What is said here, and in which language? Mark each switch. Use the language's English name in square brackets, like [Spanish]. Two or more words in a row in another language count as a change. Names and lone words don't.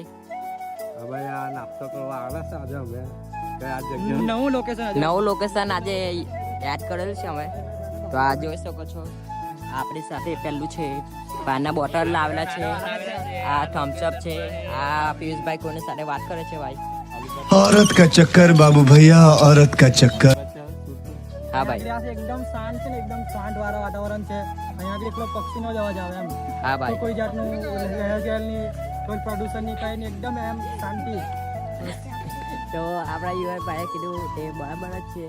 [Gujarati] હવે આ નાસ્તો કરવા આવે છે આજે અમે નવું લોકેશન નવું લોકેશન આજે એડ કરેલું છે અમે. તો આ જોઈ શકો છો આપણી સાથે પેલું છે પાણીના બોટલ લાવેલા છે, આ થમ્સઅપ છે, આ પિયુષભાઈ કોની સાથે વાત કરે છે ભાઈ? [Hindi] औरत का चक्कर बाबू भैया, औरत का चक्कर. [Gujarati] હા ભાઈ. એકદમ શાંત છે ને એકદમ શાંત વાળા વાતાવરણ છે. અહીંયા આગળ એકલો પક્ષીનો જ અવાજ આવે એમ. હા ભાઈ. કોઈ જાતનું રહેગેલની કોઈ પ્રદૂષણ નહીં કઈ નહીં, એકદમ એમ શાંતિ. તો આપણા યુવાન ભાઈએ કીધું તે બરાબર જ છે.